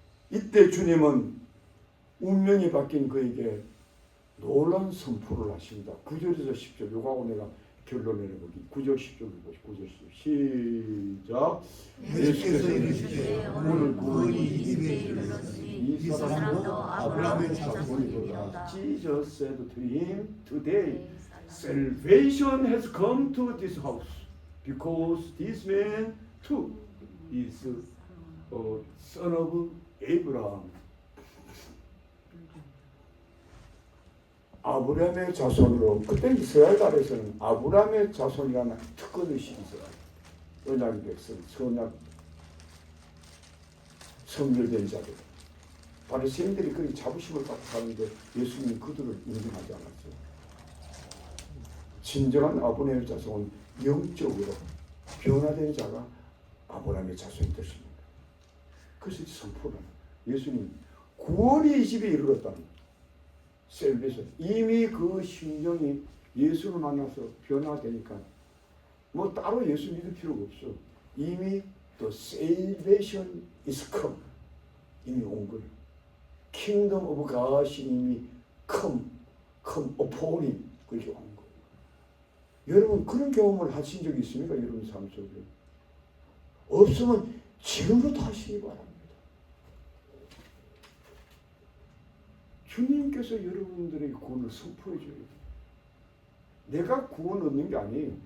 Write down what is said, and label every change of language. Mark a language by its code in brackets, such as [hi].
[ko] 이때 주님은 운명이 바뀐 그에게 놀라운 선포를 하십니다. 9절에서 10절 요거하고 내가 결론을 내려보기 9절 10절을 보시고 9절 10절 시작. 예수께서 이르시되 오늘 구원이 이 집에 이르렀으니 이 사람도 아브라함의 자손이로다. [en] Jesus said to him, Today salvation has come to this house because this man too is a son of Abraham. [ko] 아브라함의 자손으로 그때 이스라엘 나라에서는 아브라함의 자손이라는 특권의식이 있어요. 언약의 백성, 선약 성결된 자들. 바리새인들이 그렇게 자부심을 갖고 사는데 예수님이 그들을 인정하지 않았어요. 진정한 아브라함의 자손은 영적으로 변화된 자가 아브라함의 자손이 되십니다. 그래서 선포는 예수님 구원이 이 집에 이르렀다는 셀베이션. 이미 그 심정이 예수를 만나서 변화되니까 뭐 따로 예수 믿을 필요가 없어. 이미 [en] the salvation is come. [ko] 이미 온 거예요. [en] Kingdom of God이 [ko] 이미 [en] come upon him. [ko] 그렇게 온 거예요. 여러분 그런 경험을 하신 적이 있습니까? 여러분 삶 속에. 없으면 지금부터 하시기 바랍니다. 주님께서 여러분들에게 구원을 선포해 줘요. 내가 구원 얻는 게 아니에요.